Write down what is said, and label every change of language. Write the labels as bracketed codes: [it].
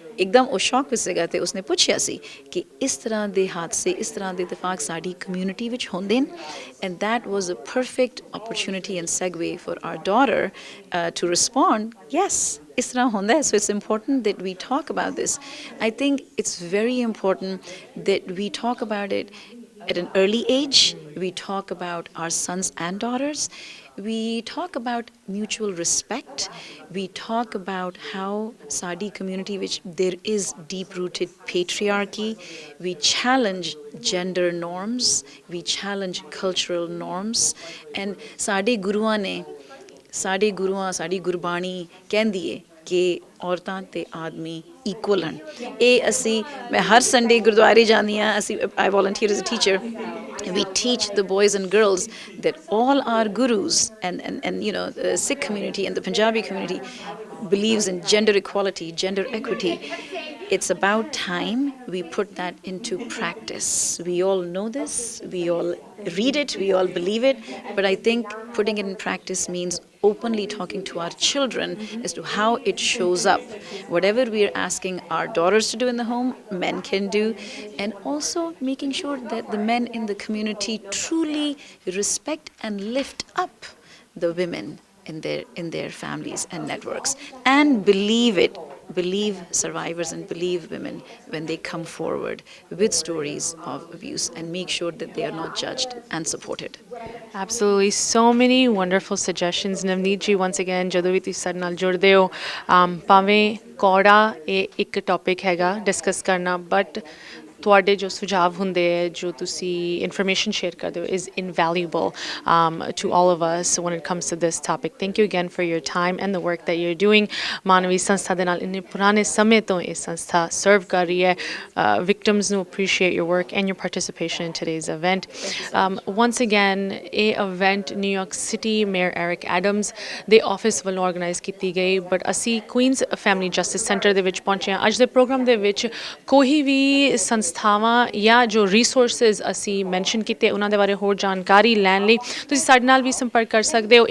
[pa] ਇੱਕਦਮ ਉਹ ਸ਼ੌਕ ਵਿੱਚ ਸੀਗਾ ਤੇ ਉਸਨੇ ਪੁੱਛਿਆ ਸੀ ਕਿ ਇਸ ਤਰ੍ਹਾਂ ਦੇ ਹਾਦਸੇ ਇਸ ਤਰ੍ਹਾਂ ਦੇ ਇਤਫਾਕ ਸਾਡੀ ਕਮਿਊਨਿਟੀ ਵਿੱਚ ਹੁੰਦੇ ਨੇ and [en] that was a perfect opportunity and segue for our daughter to respond, [pa] yes, ਇਸ ਤਰ੍ਹਾਂ ਹੁੰਦਾ ਹੈ. [en] So it's important that we talk about this. I think it's very important that we talk about it at an early age. We talk about our sons and daughters. We talk about mutual respect. We talk about how Sadi community, which there is deep-rooted patriarchy. We challenge gender norms. We challenge cultural norms. [pa] And Sadi Guruan ne, ਸਾਡੇ ਗੁਰੂਆਂ ਸਾਡੀ ਗੁਰਬਾਣੀ ਕਹਿੰਦੀ ਹੈ ਕਿ ਔਰਤਾਂ ਤੇ ਆਦਮੀ equal ਹਨ. ਇਹ ਅਸੀਂ ਮੈਂ ਹਰ ਸੰਡੇ ਗੁਰਦੁਆਰੇ ਜਾਂਦੀ ਹਾਂ. ਅਸੀਂ [en] I volunteer as a teacher. We teach the boys and girls that all our gurus and you know the Sikh community and the Punjabi community believes in gender equality, gender equity. It's about time we put that into practice. We all know this, we all read it, we all believe it, but I think putting it in practice means openly talking to our children as to how it shows up. Whatever we are asking our daughters to do in the home, men can do, and also making sure that the men in the community truly respect and lift up the women in their families and networks, and believe survivors and believe women when they come forward with stories of abuse, and make sure that they are not judged and supported. Absolutely, so many wonderful suggestions. [pa] Navneet ji, [en] once again, [pa] ਜਦੋਂ ਵੀ ਤੁਸੀਂ ਸਾਡੇ ਨਾਲ ਜੁੜਦੇ ਹੋ, ਭਾਵੇਂ ਕੌੜਾ ਇਹ ਇੱਕ ਟੌਪਿਕ ਹੈਗਾ ਡਿਸਕਸ ਕਰਨਾ, ਬਟ ਤੁਹਾਡੇ ਜੋ ਸੁਝਾਅ ਹੁੰਦੇ ਹੈ ਜੋ ਤੁਸੀਂ ਇਨਫੋਰਮੇਸ਼ਨ ਸ਼ੇਅਰ ਕਰਦੇ ਹੋ [en] is invaluable to all of us when it comes to this topic. Thank you again for your time and the work that you're doing. [pa] ਮਾਨਵੀ ਸੰਸਥਾ ਦੇ ਨਾਲ ਇੰਨੇ ਪੁਰਾਣੇ ਸਮੇਂ ਤੋਂ ਇਹ ਸੰਸਥਾ ਸਰਵ ਕਰ ਰਹੀ ਹੈ. [en] Victims ਨੂੰ appreciate your work and your participation in today's event. Once again, [pa] ਇਹ event New York City Mayor Eric Adams ਦੇ ਆਫਿਸ ਵੱਲੋਂ ਆਰਗੇਨਾਈਜ਼ ਕੀਤੀ ਗਈ, ਬਟ ਅਸੀਂ ਕੁਈਨਸ ਫੈਮਿਲੀ ਜਸਟਿਸ ਸੈਂਟਰ ਦੇ ਵਿੱਚ ਪਹੁੰਚੇ ਹਾਂ. ਅੱਜ ਦੇ ਪ੍ਰੋਗਰਾਮ ਦੇ ਵਿੱਚ ਕੋਈ ਵੀ ਸੰਸਥਾਵਾਂ ਜਾਂ ਜੋ ਰਿਸੋਰਸਿਸ ਅਸੀਂ ਮੈਂਸ਼ਨ ਕੀਤੇ ਉਹਨਾਂ ਦੇ ਬਾਰੇ ਹੋਰ ਜਾਣਕਾਰੀ ਲੈਣ ਲਈ ਤੁਸੀਂ ਸਾਡੇ ਨਾਲ ਵੀ ਸੰਪਰਕ ਕਰ ਸਕਦੇ ਹੋ.